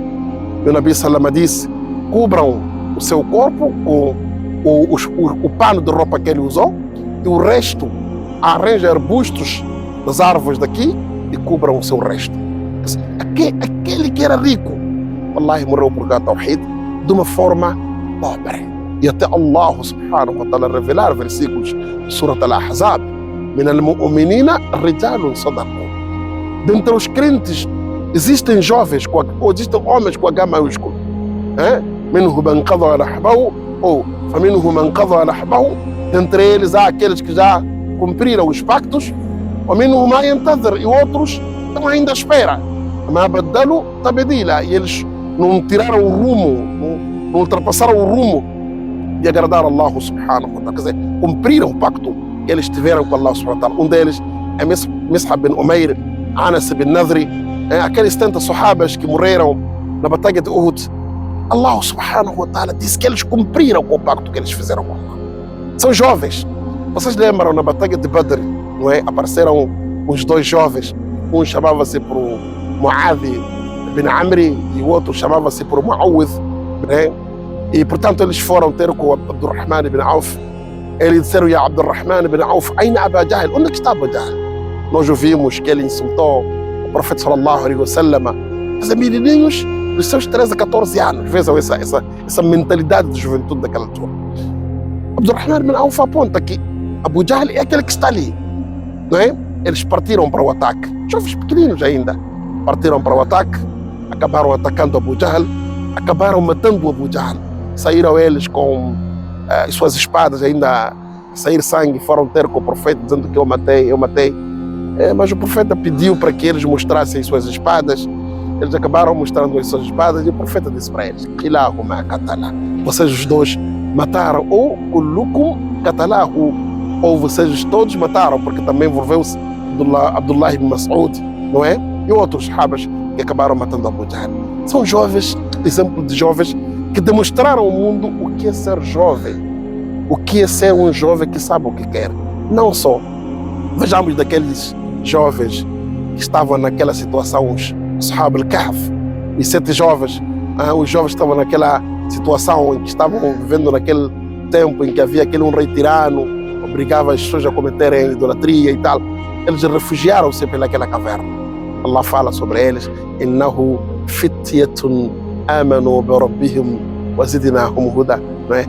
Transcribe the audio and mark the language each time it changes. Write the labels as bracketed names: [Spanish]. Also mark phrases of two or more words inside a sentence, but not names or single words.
[Portuguese] E o Nabi Salama disse: cubram o seu corpo com o pano de roupa que ele usou, e o resto arranja arbustos das árvores daqui e cubram o seu resto. Aquele que era rico, wallahi, morreu por causa do tawhid de uma forma pobre. E até Allah [Arabic] سبحانه وتعالى [Portuguese] revelar versículos de Surat Al-Ahzab: [Arabic] من المؤمنين رجال صدقوا. [Portuguese] Dentre os crentes existem jovens, ou existem homens com H maiúsculo. [Arabic] منهم من قضى نحبه, ou فمنهم من قضى نحبه. [Portuguese] Dentre eles há aqueles que já cumpriram os pactos, [Arabic] ومنهم من ينتظر, [Portuguese] e outros estão ainda à espera. [Arabic] ما بدلوا تبديلا, [Portuguese] e eles não tiraram o rumo, não ultrapassaram o rumo de agradar Allah [Arabic] سبحانه وتعالى. [Portuguese] Quer dizer, cumpriram o pacto que eles tiveram com Allah [Arabic] سبحانه وتعالى. [Portuguese] Um deles é Mus'ab bin Umair, Anas bin Nadri, aqueles 70 sahabas que morreram na batalha de Uhud. Allah [Arabic] سبحانه وتعالى [Portuguese] disse que eles cumpriram o pacto que eles fizeram com Allah. São jovens. Vocês lembram na batalha de Badr, não é? Apareceram os dois jovens. Um chamava-se por Mu'adh bin Amri e o outro chamava-se por Mu'awidh, né? E portanto eles foram ter com Abdurrahman ibn Auf. Eles disseram: [Arabic] يا عبد الرحمن بن عوف، أين أبا جهل? [Portuguese] Onde é que está Abu Jahl? Nós ouvimos que ele insultou o profeta [Arabic] صلى الله عليه وسلم, [Portuguese] mas menininhos dos seus 13 a 14 anos. Vejam essa mentalidade de juventude daquela altura. Abdurrahman ibn Auf aponta que Abu Jahl é aquele que está ali, não é? Eles partiram para o ataque, jovens pequeninos ainda, partiram para o ataque, acabaram atacando Abu Jahl, acabaram matando Abu Jahl. Saíram eles com as suas espadas ainda a sair sangue, foram ter com o profeta dizendo que eu matei. Mas o profeta pediu para que eles mostrassem as suas espadas. Eles acabaram mostrando as suas espadas e o profeta disse para eles: [Arabic] كلاهما قتل. [Portuguese] Vocês os dois mataram, ou [Arabic] كلكم قتله, [Portuguese] ou vocês todos mataram, porque também envolveu-se Abdullah ibn Mas'ud, não é? E outros sahabas que acabaram matando Abu Jahl. São jovens, exemplo de jovens que demonstraram ao mundo o que é ser jovem, o que é ser um jovem que sabe o que quer. Não só. Vejamos daqueles jovens que estavam naquela situação, os Ashab al-Kahf, e 7 jovens, os jovens estavam naquela situação em que estavam vivendo naquele tempo em que havia aquele rei tirano, obrigava as pessoas a cometerem idolatria e tal. Eles refugiaram-se pelaquela caverna. Allah fala sobre eles: [Arabic] إنهم فتية آمنوا بربهم وزدناهم هدى, [Portuguese] não é?